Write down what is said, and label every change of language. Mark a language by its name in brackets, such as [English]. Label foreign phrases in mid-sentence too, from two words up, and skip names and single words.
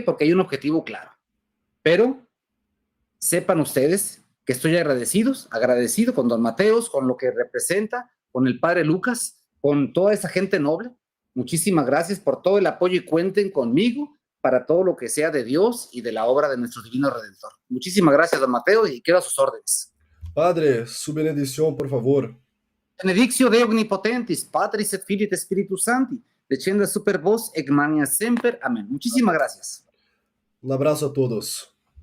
[Spanish] Porque hay un objetivo claro. Pero sepan ustedes que estoy agradecido con don Mateos, con lo que representa, con el padre Lucas, con toda esa gente noble. Muchísimas gracias por todo el apoyo y cuenten conmigo para todo lo que sea de Dios y de la obra de nuestro Divino Redentor. Muchísimas gracias, don Mateo, y quedo a sus órdenes. Padre, su bendición, por favor. [Latin] Benedictio Dei Omnipotentis, Patris et Filii et Spiritus Sancti, descenda super vos, et mania semper. [Spanish] Amén. Muchísimas gracias. Un abrazo a todos.